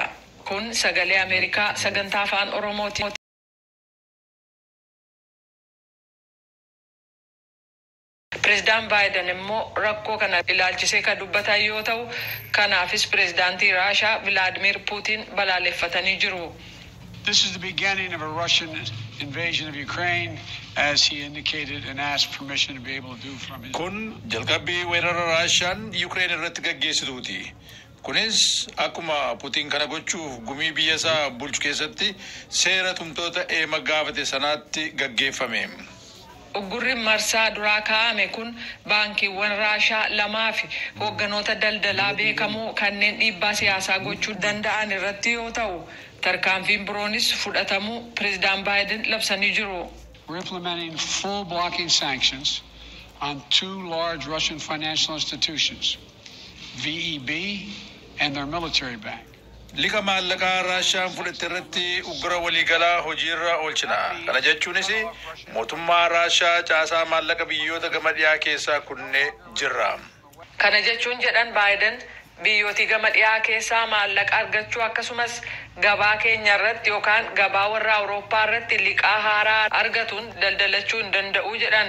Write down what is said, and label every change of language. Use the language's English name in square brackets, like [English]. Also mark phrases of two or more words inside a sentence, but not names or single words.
[Oromo] Kun sagalee Ameerikaa sagantaa afaan Oromooti. President Biden immoo rakkoo kana ilaalchisee kan dubbatan yoo ta'u kanaafis pirezidaantii Raashaa Vladimir Putin balaaleffatanii jiru. [English] This is the beginning of a Russian invasion of Ukraine, as he indicated and asked permission to be able to do from his... [Oromo] Kun jalqabbii weerara Raashaan Ukraine irratti gaggeessituuti. Kunis akkuma Putin kana gochuuf gumii biyya isaa bulchu keessatti seera tumtoota eema gaafate sanaatti gaggeeffame. Uggurri marsaa duraa kaa'ame kun baankiiwwan Raashaa lamaa fi hoogganoota daldalaa beekamoo kanneen dhiibbaa siyaasaa gochuu danda'an irratti yoo ta'u tarkaanfiin biroonis fudhatamuu pirezidaant Biden labsanii jiru. [English] We're implementing full blocking sanctions on two large Russian financial institutions, VEB and their military bank. [Oromo] Liqa maallaqaa Raashaan fudhatte irratti uggura waliigalaa hojiirra oolchina. Kana jechuunis mootummaa Raashaa caasaa maallaqa biyyoota gama dhiyaa keessaa kunne jirra. Kana jechuun jedhan Biden biyyooti gama dhiyaa keessaa maallaqa argachuu akkasumas gabaa keenya irratti yookaan gabaa warra Awurooppaa irratti liqaa haaraa argatuun daldalachuu hin danda'u jedhan.